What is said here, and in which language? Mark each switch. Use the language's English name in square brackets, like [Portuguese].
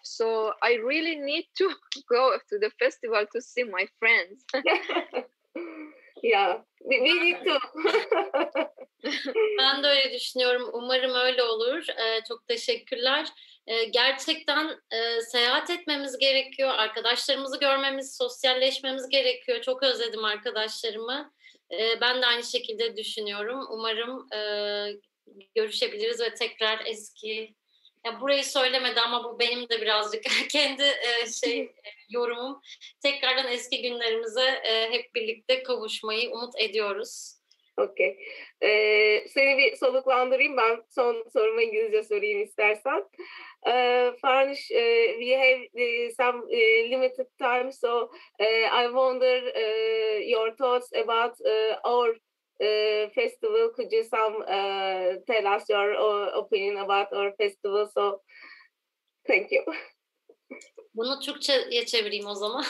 [English] So I really need to go to the festival to see my friends. Yeah, we need to. [Turkish] Ben de öyle düşünüyorum. Umarım öyle olur. Çok teşekkürler. Gerçekten seyahat etmemiz gerekiyor. Arkadaşlarımızı görmemiz, sosyalleşmemiz gerekiyor. Çok özledim arkadaşlarımı. Ben de aynı şekilde düşünüyorum. Umarım görüşebiliriz ve tekrar eski... Ya burayı söylemedi ama bu benim de birazcık kendi yorumum. Tekrardan eski günlerimize hep birlikte kavuşmayı umut ediyoruz. Okay. Seni bir soluklandırayım. Ben son sorumu İngilizce sorayım istersen. [English] Farnish, we have some limited time, so I wonder your thoughts about our festival. Could you tell us your opinion about our festival? So, thank you. [Turkish] Bunu Türkçe'ye çevireyim o zaman.